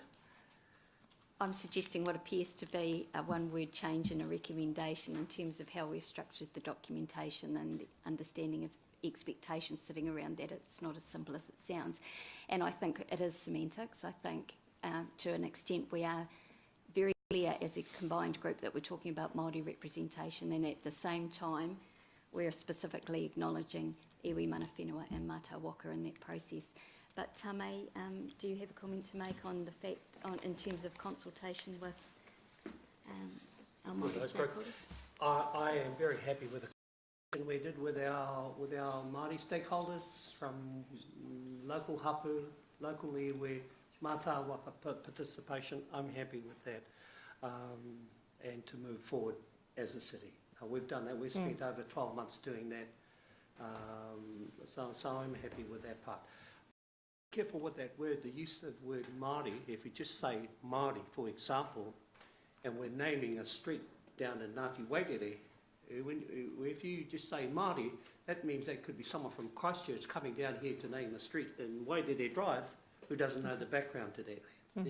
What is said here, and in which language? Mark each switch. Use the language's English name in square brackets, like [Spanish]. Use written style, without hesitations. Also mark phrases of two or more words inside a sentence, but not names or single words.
[English] I'm suggesting what appears to be a one-word change in a recommendation in terms of how we've structured the documentation and the understanding of expectations sitting around that. It's not as simple as it sounds. And I think it is semantics. I think to an extent we are very clear as a combined group that we're talking about Māori representation, and at the same time we're specifically acknowledging [Māori] iwi mana whenua [English] and [Māori] Mata Waka [English] in that process. But Tame, do you have a comment to make on the fact, in terms of consultation with our Māori stakeholders? I am very happy with the consultation we did with our Māori stakeholders from local hapu, local iwi, [Māori] Mata Waka [English] participation. I'm happy with that, and to move forward as a city. We've done that. We've spent over 12 months doing that, so I'm happy with that part. Careful with that word, the use of the word Māori. If you just say Māori, for example, and we're naming a street down in Ngāti Wairere, if you just say Māori, that means that could be someone from Christchurch coming down here to name a street in Wairere Drive who doesn't know the background to that land.